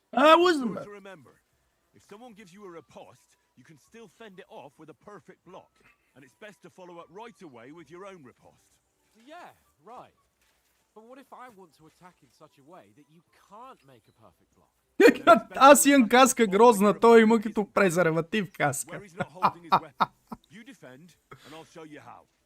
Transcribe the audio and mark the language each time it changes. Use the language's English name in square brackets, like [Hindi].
[English] I wasn't Important bad. to remember, if someone gives you a riposte, you can still fend it off with a perfect block. And it's best to follow up right away with your own riposte. Yeah, right. But what if I want to attack in such a way that you can't make a perfect block? [Bulgarian] Аз имам каска грозна, той има като презерватив каска. [English] Where he's not holding his weapon. You defend, and I'll show you how.